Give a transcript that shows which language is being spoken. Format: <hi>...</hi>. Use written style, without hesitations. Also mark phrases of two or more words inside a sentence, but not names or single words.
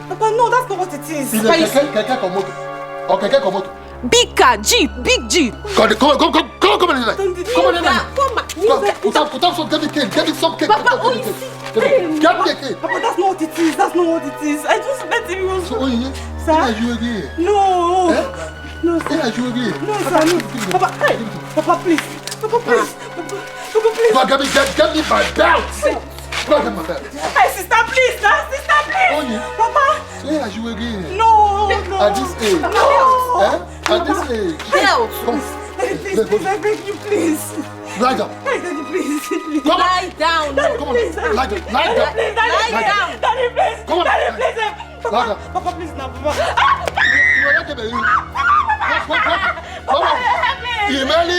<en>Papa, no, that's not what it is. In a keke komoto. Or keke komoto. Big car, Jeep, big Jeep. Come on in here. Come on. Put up some, get me some cake. Papa, get me a cake. Papa, that's not what it is. That's not what it is. I just met him. He was... So, Onye, sir? Where are you again? No. No, sir. Where are you again? No, sir. No. Papa, Papa, please. Papa, please. Papa, please. Go get me my belt. Go get my belt. Hey, sister, please. Sister, please. Onye. Papa. Where are you again? No. At this age? No. At this age? Belt. Come. Please, I beg you, please. Lie down. Daddy, please. Come on. Lie down. Come on. Lie down. Lie down. Daddy, please. Come on. Daddy, please. Papa, please, now, Papa. Come on. Imeli.</en>